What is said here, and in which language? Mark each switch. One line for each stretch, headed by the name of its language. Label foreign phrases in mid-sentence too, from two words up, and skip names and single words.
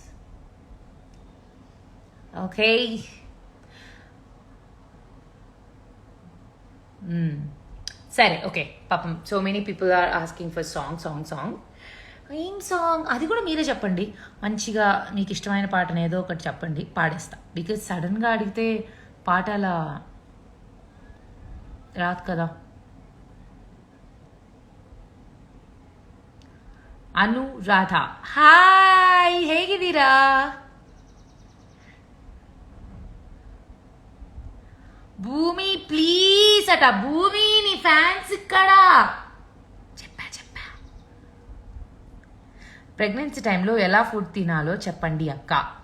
Telugu: ఓకే, సరే, ఓకే. పాపం
English: so many people are asking for song.
Telugu: ఏం సాంగ్? అది కూడా మీరే చెప్పండి. మంచిగా మీకు ఇష్టమైన పాటను ఏదో ఒకటి చెప్పండి, పాడేస్తా. బికాజ్ సడన్గా అడిగితే పాట అలా రాదు కదా.
Kannada: ಅನುರಾಧ, ಹಾಯ್, ಹೇಗಿದ್ದೀರಾ?
Telugu: భూమి ప్లీజ్ అట. భూమి, నీ ఫ్యాన్స్ ఇక్కడ. చెప్పా ప్రెగ్నెన్సీ టైంలో ఎలా ఫుడ్ తినాలో చెప్పండి అక్క.